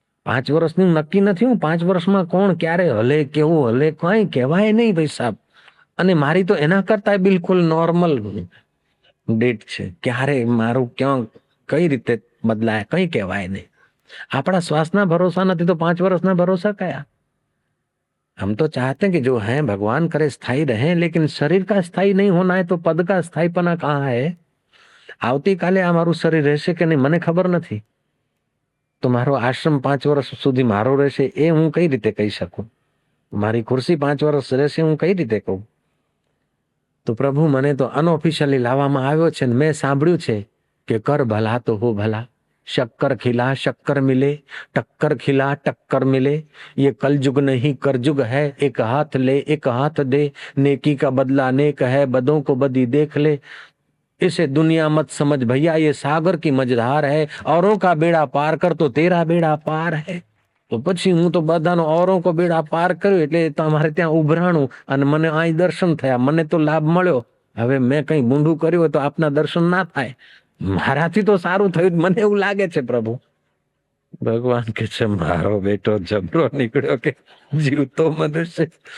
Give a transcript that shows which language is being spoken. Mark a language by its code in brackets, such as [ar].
[gu] 5 વર્ષનું નક્કી નથી. હું 5 વર્ષમાં કોણ ક્યારે હલે, કેવું હલે, કાંઈ કહેવાય નહીં ભાઈ સાહેબ. અને મારી તો એના કરતા બિલકુલ નોર્મલ ડેટ છે. ક્યારે મારું ક્યાં કઈ રીતે બદલાય કઈ કહેવાય નહીં. આપણા શ્વાસના ભરોસા નથી તો 5 વર્ષના ભરોસા કયા? [hi] हम तो चाहते हैं कि जो है भगवान करे स्थायी रहे, लेकिन शरीर का स्थायी नहीं होना है तो पद का स्थायीपना कहाँ है? [gu] આવતીકાલે આ મારું શરીર રહેશે કે નહીં મને ખબર નથી, તો મારો આશ્રમ 5 વર્ષ સુધી મારો રહેશે એ હું કઈ રીતે કહી શકું? મારી ખુરશી 5 વર્ષ રહેશે હું કઈ રીતે કહું? તો પ્રભુ મને તો અનઓફિશિયલી લાવવામાં આવ્યો છે. મેં સાંભળ્યું છે કે [hi] કર ભલા તો હો ભલા, शक्कर खिला शक्कर मिले, टक्कर खिला टक्कर मिले, ये कलयुग नहीं करजुग है, एक हाथ ले एक हाथ दे, नेकी का बदला नेक है, बदों को बदी देख ले, इसे दुनिया मत समझ भैया, ये सागर की मझधार है, औरों का बेड़ा पार कर तो तेरा बेड़ा पार है. [gu] તો પછી હું તો બધાનો [hi] औरों को बेड़ा पार [gu] કર્યો એટલે તમારે ત્યાં ઉભરાણું અને મને અહીં દર્શન થયા, મને તો લાભ મળ્યો. હવે મેં કઈ બૂંઢું કર્યું હોય તો આપના દર્શન ના થાય. મારાથી તો સારું થયું મને એવું લાગે છે પ્રભુ. ભગવાન કે છે મારો બેટો જબરો નીકળ્યો કે જીવતો મનુષ્ય.